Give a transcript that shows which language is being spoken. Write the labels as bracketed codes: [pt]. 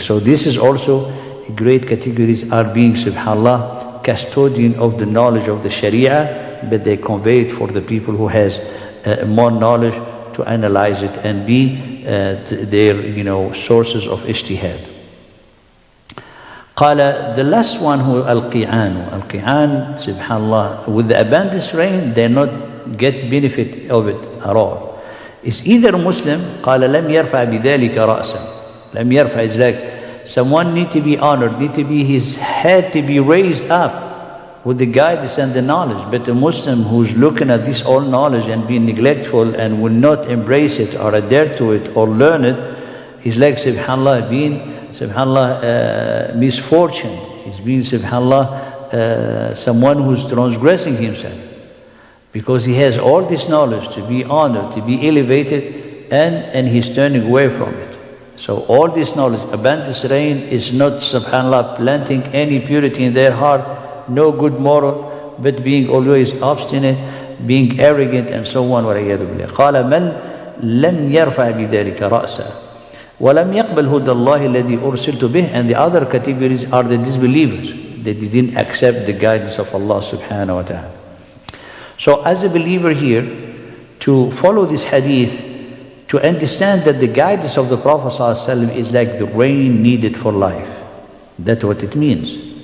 [en] So this is also great categories, are being, subhanallah, custodian of the knowledge of the Sharia, but they convey it for the people who has more knowledge to analyze it and be their, sources of ijtihad. قال, the last one, who al-qi'an, subhanallah, with the abundant rain, they not get benefit of it at all. [ar] It's either Muslim, قال لم يرفع بذلك رأسا. [en] لم يرفع is like someone need to be honored, need to be, his head to be raised up with the guidance and the knowledge. But a Muslim who's looking at this all knowledge and being neglectful and will not embrace it or adhere to it or learn it, is like, subhanallah, being, subhanallah, misfortune. He's being, subhanallah, someone who's transgressing himself, because he has all this knowledge to be honored, to be elevated, and he's turning away from it. So all this knowledge, abundant rain, is not, subhanallah, planting any purity in their heart, no good moral, but being always obstinate, being arrogant, and so on. [ar] قال من لم يرفع بذلك رأسه ولم يقبل هدى الله الذي أرسلت به. [en] And the other categories are the disbelievers. They didn't accept the guidance of Allah subhanahu wa ta'ala. So as a believer here, to follow this hadith, to understand that the guidance of the Prophet ﷺ is like the rain needed for life. That's what it means.